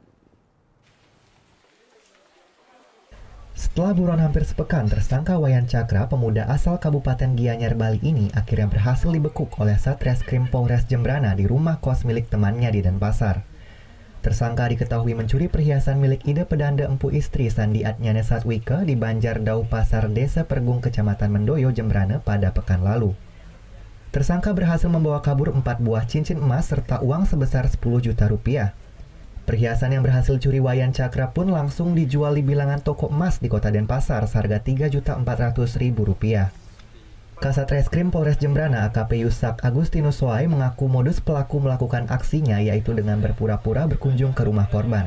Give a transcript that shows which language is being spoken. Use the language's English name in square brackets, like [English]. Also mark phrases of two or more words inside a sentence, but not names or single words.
[Indonesian] Setelah buron hampir sepekan, tersangka Wayan Cakra, pemuda asal Kabupaten Gianyar, Bali ini akhirnya berhasil dibekuk oleh Satreskrim Polres Jembrana di rumah kos milik temannya di Denpasar. Tersangka diketahui mencuri perhiasan milik Ida Pedanda Empu Istri Sandi Adnyane Satwike di Banjar Dau Pasar Desa Pergung Kecamatan Mendoyo, Jembrana pada pekan lalu. Tersangka berhasil membawa kabur 4 buah cincin emas serta uang sebesar 10 juta rupiah. Perhiasan yang berhasil curi Wayan Cakra pun langsung dijual di bilangan toko emas di kota Denpasar seharga Rp3.400.000. Kasat Reskrim Polres Jembrana AKP Yusak Agustinus Soai mengaku modus pelaku melakukan aksinya yaitu dengan berpura-pura berkunjung ke rumah korban.